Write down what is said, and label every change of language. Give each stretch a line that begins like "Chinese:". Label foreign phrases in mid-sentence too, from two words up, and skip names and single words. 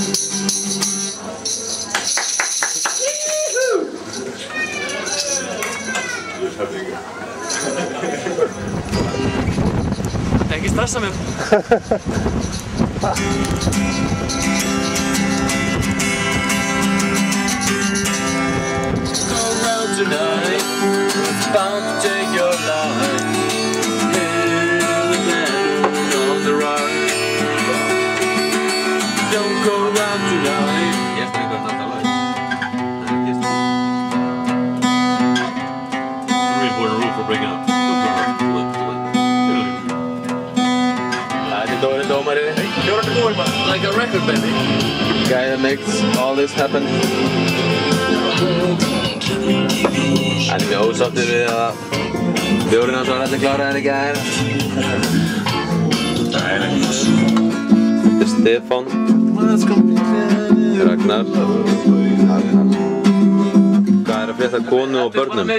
Icelandic: Ekki stressa mig.
English: Go round tonight, it's bound to take your life. Hail the man on the right. Don't go round tonight.
Icelandic: Ég eftir eitthvað þetta lag.
English: Really important rule for breaking up. Like a record, baby. Guy that makes all this happen.
Icelandic: Hann er mjög ósáttur við að bjórinn hans var allir kláraðir í gær. Þetta er Stefán. Ragnar. Hvað er að frétta konu og börnum?